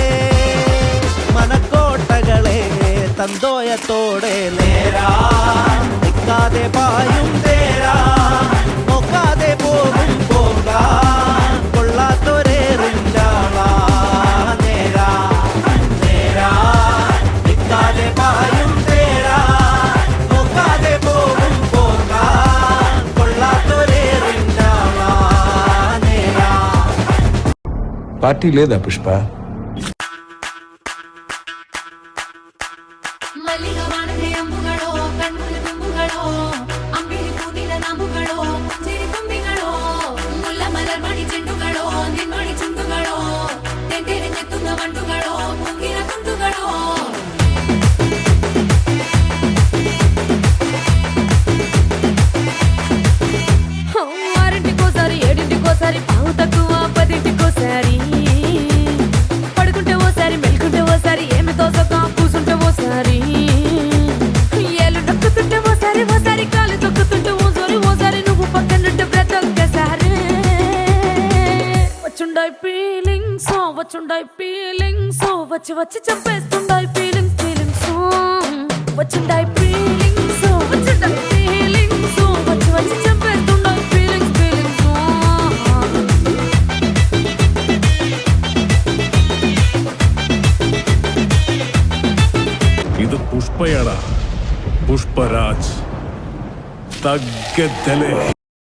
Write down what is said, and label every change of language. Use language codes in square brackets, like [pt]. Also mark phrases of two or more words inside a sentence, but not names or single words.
[ml] മനക്കോട്ടകളെ തന്തോയത്തോടെ നേരാ നിൽക്കാതെ പായും തേരാ നോക്കാതെ പോകും പോകാ കൊള്ളാത്തൊരേറിൻ്റാളാ നേരാ നേരാ നിൽക്കാതെ പായും തേരാ നോക്കാതെ പോകും പോകാ കൊള്ളാത്തൊരേറിൻ്റാളാ നേരാ. [te] పార్టీ లేదా పుష్ప? [ml] മല്ലികവാണത്തെ അമ്പുകളോ കണ്ണുല തുമ്പുകളോ അമ്പിളി പൂനില നാമ്പുകളോ പുഞ്ചിരി തുമ്പികളോ മുല്ലമലർ മണി ചെണ്ടുകളോ നിൻമണി ചുണ്ടുകളോ തെന്തെറിഞ്ഞെത്തുന്ന വണ്ടുകളോ പൂങ്കിര തുണ്ടുകളോ [te] ఆరింటికోసారి ఏడింటికోసారి పావు తక్కువ పదింటికోసారి పడుకుంటే ఓసారి మెలుకుంటే ఓసారి ఏమి తోసక కూసుంటే ఓసారి ఏళ్ళు నొక్కుతుంటే ఓసారి ఓసారి కాలు తొక్కుతుంటే ఓసారి నువ్వు పక్కనుంటే ప్రతి ఒక్కసారి వచ్చుండాయి ఫీలింగ్స్ వచ్చి వచ్చి చంపేస్తుండాయి ఫీలింగ్స్ వచ్చుండాయి ఫీలింగ్స్ వచ్చి వచ్చి చంపేస్తుండాయి ఫీలింగ్స్ [ml] ഇത് പുഷ്പയടാ, പുഷ്പരാജ് തഗ്ഗത്തലേ.